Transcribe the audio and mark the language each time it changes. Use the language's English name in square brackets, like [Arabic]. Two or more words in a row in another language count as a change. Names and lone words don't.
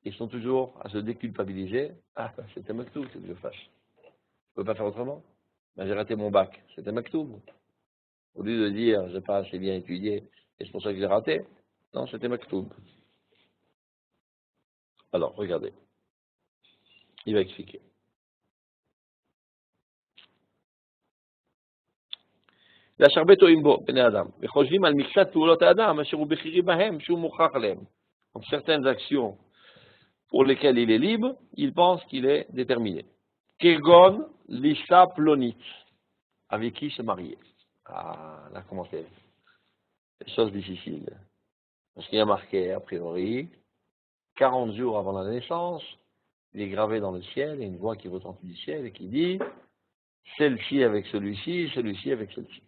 [French] ils sont toujours à se déculpabiliser. Ah, c'était Maktoub, c'est que je fâche. Je peux pas faire autrement. Ben, j'ai raté mon bac, c'était Maktoub. Au lieu de dire, j'ai pas assez bien étudié, et c'est pour ça que j'ai raté. Non, c'était Maktoub. Alors, regardez. Il va expliquer. [Hebrew] והשרבה טועים בו, בני אדם, וחושבים על מקצת פעולות האדם, אשר הוא בכירי בהם, שהוא מוכרח עליהם. [French] Donc, certaines actions pour lesquelles il est libre, il pense qu'il est déterminé. Kegon, l' [Hebrew] אשה פלונית, [French] avec qui se marier. Ah, là, comment c'est? Chose difficile. Parce qu'il y a marqué, a priori, 40 jours avant la naissance, il est gravé dans le ciel, il y a une voix qui retentit du ciel et qui dit, celle-ci avec celui-ci, celui-ci avec celle-ci.